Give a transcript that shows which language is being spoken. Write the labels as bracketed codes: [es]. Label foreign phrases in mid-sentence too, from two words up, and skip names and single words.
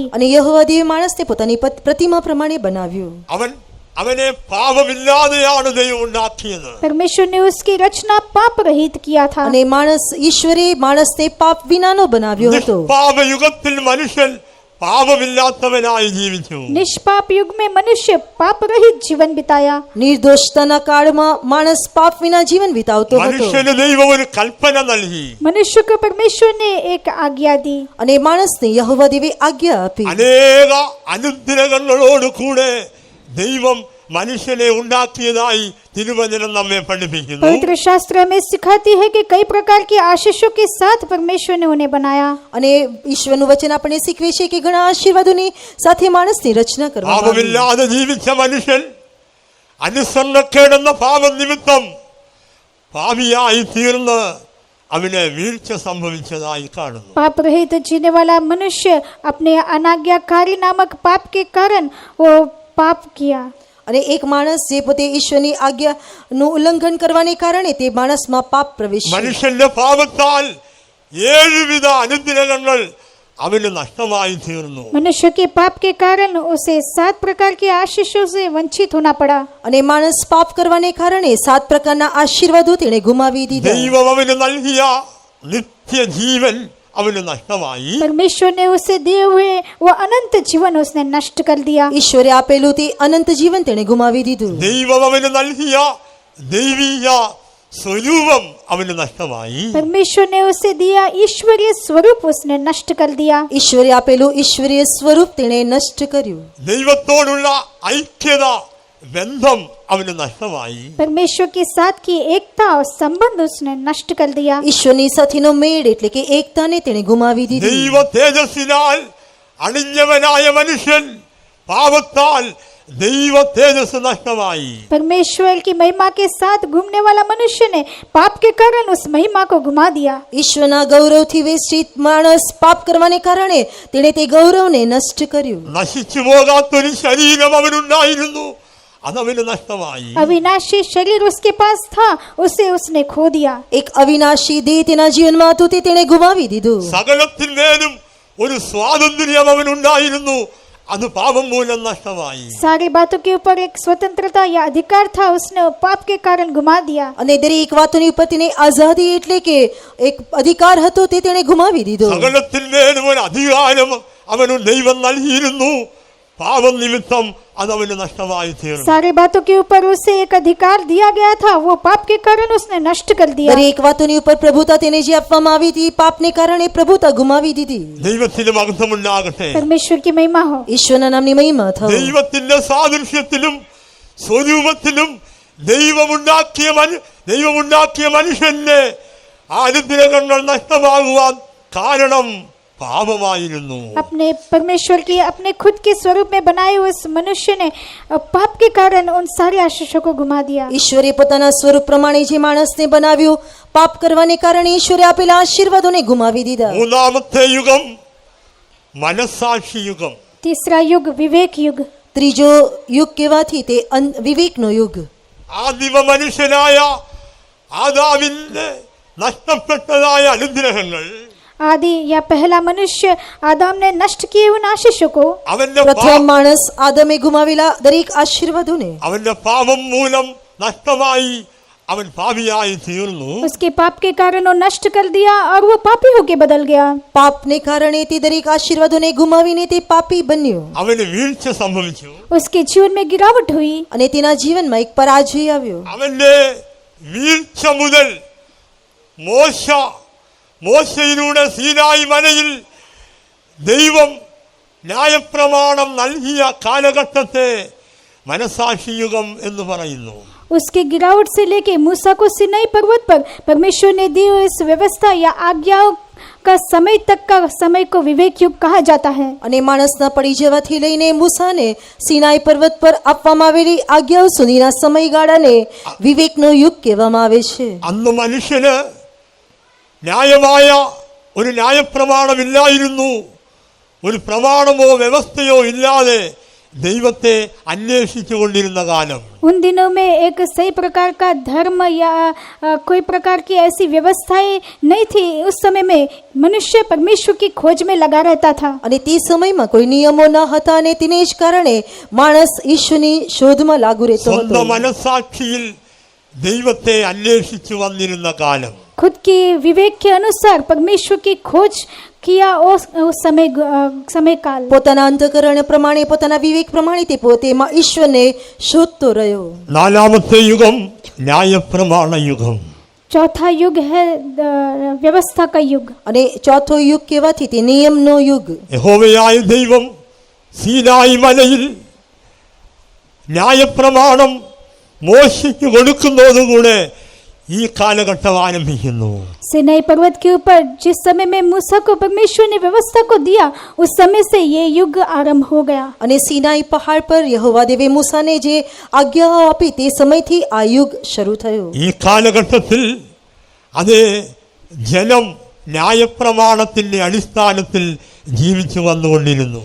[gu] અને યહોવા દેવે માણસને પોતાની પ્રતિમા પ્રમાણે બનાવ્યું. [ml] അവനെ പാപമില്ലാതെയാണ് ദൈവം ഉണ്ടാക്കിയത്. [hi] परमेश्वर ने उसकी रचना पाप रहित किया था. [gu] અને ઈશ્વરે માણસને પાપ વિનાનો બનાવ્યો હતો. [ml] നിഷ്പാപയുഗത്തിൽ മനുഷ്യൻ പാപമില്ലാത്തവനായി ജീവിച്ചു. [hi] निष्पाप युग में मनुष्य पाप रहित जीवन बिताया. [gu] નિર્દોષતાના કાળમાં માણસ પાપ વિના જીવન વિતાવતો હતો. [ml] മനുഷ്യന് ദൈവം ഒരു കൽപ്പന നൽകി. [hi] मनुष्य को परमेश्वर ने एक आज्ञा दी. [gu] અને માણસને યહોવા દેવે આજ્ઞા આપી. [ml] അനേക അനുഗ്രഹങ്ങളോട് കൂടെ ദൈവം മനുഷ്യനെ ഉണ്ടാക്കിയതായി തിരുവചനം നമ്മെ പഠിപ്പിക്കുന്നു. [hi] पवित्र शास्त्र हमें सिखाती है कि कई प्रकार की आशीषों के साथ परमेश्वर ने उन्हें बनाया. [gu] અને ઈશ્વરનું વચન આપણને શીખવે છે કે ઘણા આશીર્વાદોની સાથે માણસની રચના કરવામાં આવી. [ml] പാപമില്ലാതെ ജീവിച്ച മനുഷ്യൻ അനുസരണക്കേടെന്ന പാപനിമിത്തം പാപിയായി തീർന്ന് അവന് വീഴ്ച സംഭവിച്ചതായി കാണുന്നു. [hi] पाप रहित जीने वाला मनुष्य अपने अनाज्ञाकारी नामक पाप के कारण वो पाप किया. [gu] અને એક માણસ જે પોતે ઈશ્વરની આજ્ઞાનું ઉલ્લંઘન કરવાને કારણે તે માણસમાં પાપ પ્રવેશ્યું. [ml] മനുഷ്യന്റെ പാപത്താൽ 7 വിധ അനുഗ്രഹങ്ങൾ അവന് നഷ്ടമായി തീർന്നു. [hi] मनुष्य के पाप के कारण उसे 7 प्रकार के आशीषों से वंचित होना पड़ा. [gu] અને માણસ પાપ કરવાને કારણે 7 પ્રકારના આશીર્વાદો તેણે ગુમાવી દીધા. [ml] ദൈവം അവന് നൽകിയ നിത്യജീവൻ അവന് നഷ്ടമായി. [hi] परमेश्वर ने उसे दिए हुए वो अनंत जीवन उसने नष्ट कर दिया. [gu] ઈશ્વરે આપેલું તે અનંત જીવન તેણે ગુમાવી દીધું. [ml] ദൈവം അവന് നൽകിയ ദൈവീയ സ്വരൂപം അവന് നഷ്ടമായി. [hi] परमेश्वर ने उसे दिया ईश्वरीय स्वरूप उसने नष्ट कर दिया. [gu] ઈશ્વરે આપેલું ઈશ્વરીય સ્વરૂપ તેણે નષ્ટ કર્યું. [ml] ദൈവത്തോടുള്ള ഐക്യത ബന്ധം അവന് നഷ്ടമായി. [hi] परमेश्वर के साथ की एकता और संबंध उसने नष्ट कर दिया. [gu] ઈશ્વરની સાથેનો મેળ એટલે કે એકતાને તેણે ગુમાવી દીધી. [ml] ദൈവ തേജസ്സിനാൽ അണിഞ്ഞവനായ മനുഷ്യൻ പാപത്താൽ ദൈവ തേജസ് നഷ്ടമായി. [hi] परमेश्वर की महिमा के साथ घूमने वाला मनुष्य ने पाप के कारण उस महिमा को घुमा दिया. [gu] ઈશ્વરના ગૌરવથી વેષ્ટિત માણસ પાપ કરવાને કારણે તેણે તે ગૌરવને નષ્ટ કર્યું. [ml] നശിച്ചു പോകാത്തൊരു ശരീരം അവനുണ്ടായിരുന്നു, അതവന് നഷ്ടമായി. [hi] अविनाशी शरीर उसके पास था, उसे उसने खो दिया. [gu] એક અવિનાશી દેહ તેના જીવનમાં હતું તે તેણે ગુમાવી દીધું. [ml] സകലത്തിന്മേലും ഒരു സ്വാതന്ത്ര്യം അവനുണ്ടായിരുന്നു, അത് പാപം മൂലം നഷ്ടമായി. [hi] सारी बातों के ऊपर एक स्वतंत्रता या अधिकार था, उसने पाप के कारण गुमा दिया. [gu] અને દરેક વાતોની ઉપર તેને આઝાદી એટલે કે એક અધિકાર હતો તે તેણે ગુમાવી દીધો. [ml] സകലത്തിന്മേലും ഒരു അധികാരം അവന് ദൈവം നൽകിയിരുന്നു. പാപം നിമിത്തം അത് അവന് നഷ്ടമായി തീർന്നു. [hi] सारी बातों के ऊपर उसे एक अधिकार दिया गया था, वो पाप के कारण उसने नष्ट कर दिया. [gu] દરેક વાતોની ઉપર પ્રભુતા તેને જે આપવામાં આવી હતી પાપને કારણે પ્રભુતા ગુમાવી દીધી. [ml] ദൈവത്തിന് മഹത്വമുണ്ടാകട്ടെ. [hi] परमेश्वर की महिमा हो. [gu] ઈશ્વરના નામની મહિમા થાઓ. [ml] ദൈവത്തിന്റെ സാദൃശ്യത്തിലും സ്വരൂപത്തിലും ദൈവമുണ്ടാക്കിയ മനുഷ്യന്റെ അനുഗ്രഹങ്ങൾ നഷ്ടമാകുവാൻ കാരണം പാപമായിരുന്നു. [hi] अपने परमेश्वर की अपने खुद के स्वरूप में बनाए हुए उस मनुष्य ने पाप के कारण उन सारे आशीषों को गुमा दिया. [gu] ઈશ્વરે પોતાના સ્વરૂપ પ્રમાણે જે માણસને બનાવ્યો પાપ કરવાને કારણે ઈશ્વરે આપેલા આશીર્વાદોને ગુમાવી દીધા. [ml] മൂന്നാമത്തെ യുഗം മനസ്സാക്ഷി യുഗം. [hi] तीसरा युग विवेक युग. [gu] ત્રીજો યુગ કહેવાથી તે વિવેકનો યુગ. [ml] ആദിമ മനുഷ്യനായ ആദാമിന്റെ നഷ്ടപ്പെട്ടതായ അനുഗ്രഹങ്ങൾ [hi] आदि या पहला मनुष्य आदम ने नष्ट किए उन आशीषों को, [ml] അവന്റെ [gu] પ્રથમ માણસ આદમે ગુમાવેલા દરેક આશીર્વાદોને [ml] അവന്റെ പാപം മൂലം നഷ്ടമായി അവൻ പാപിയായി തീർന്നു. [hi] उसके पाप के कारण वो नष्ट कर दिया और वो पापी होके बदल गया. [gu] પાપને કારણે તે દરેક આશીર્વાદોને ગુમાવીને તે પાપી બન્યો [ml] അവന് വീഴ്ച സംഭവിച്ചു. [hi] उसके जीवन में गिरावट हुई. [gu] અને તેના જીવનમાં એક પરાજય આવ્યો. [ml] അവന്റെ വീഴ്ച മുതൽ മോശയിലൂടെ സീനായി മലയിൽ ദൈവം ന്യായപ്രമാണം നൽകിയ കാലഘട്ടത്തെ മനസാക്ഷി യുഗം എന്ന് പറയുന്നു. [hi] उसके गिरावट से लेके मूसा को सिनाई पर्वत पर परमेश्वर ने दी हुई इस व्यवस्था या आज्ञाओं का समय तक का समय को विवेक युग कहा जाता है. [gu] અને માણસના પડી જવાથી લઈને મૂસાને સિનાઈ પર્વત પર આપવામાં આવેલી આજ્ઞાઓ સુધીના સમયગાળાને વિવેકનો યુગ કહેવામાં આવે છે. [ml] അന്ന് മനുഷ്യന് ന്യായമായ ഒരു ന്യായപ്രമാണമില്ലായിരുന്നു. ഒരു പ്രമാണമോ വ്യവസ്ഥയോ ഇല്ലാതെ ദൈവത്തെ അന്വേഷിച്ചു കൊണ്ടിരുന്ന കാലം. [hi] उन दिनों में एक सही प्रकार का धर्म या कोई प्रकार की ऐसी व्यवस्थाएं नहीं थी. उस समय में मनुष्य परमेश्वर की खोज में लगा रहता था. [gu] અને તે સમયમાં કોઈ નિયમો ન હતા અને તેને જ કારણે માણસ ઈશ્વરની શોધમાં લાગુ રહેતો હતો. [ml] സ്വന്തം മനസാക്ഷിയിൽ ദൈവത്തെ അന്വേഷിച്ചു വന്നിരുന്ന കാലം. [hi] खुद की विवेक के अनुसार परमेश्वर की खोज किया उस समय काल. [gu] પોતાના અંતઃકરણ પ્રમાણે પોતાના વિવેક પ્રમાણે તે પોતે ઈશ્વરને શોધતો રહ્યો. [ml] നാലാമത്തെ യുഗം ന്യായപ്രമാണ യുഗം. [hi] चौथा युग है व्यवस्था का युग. [gu] અને ચોથો યુગ કહેવાથી તે નિયમનો યુગ. [ml] യഹോവയായ ദൈവം സീനായി മലയിൽ ന്യായപ്രമാണം മോശയ്ക്ക് കൊടുക്കുന്നതോടുകൂടെ ഈ കാലഘട്ടം ആരംഭിക്കുന്നു. [hi] सिनाई पर्वत के ऊपर जिस समय में मूसा को परमेश्वर ने व्यवस्था को दिया, उस समय से ये युग आरंभ हो गया. [gu] અને સિનાઈ પહાડ પર યહોવા દેવે મૂસાને જે આજ્ઞાઓ આપી તે સમયથી આ યુગ શરૂ થયો. [ml] ഈ കാലഘട്ടത്തിൽ അത് ജനം ന്യായപ്രമാണത്തിന്റെ അടിസ്ഥാനത്തിൽ ജീവിച്ചു വന്നുകൊണ്ടിരുന്നു.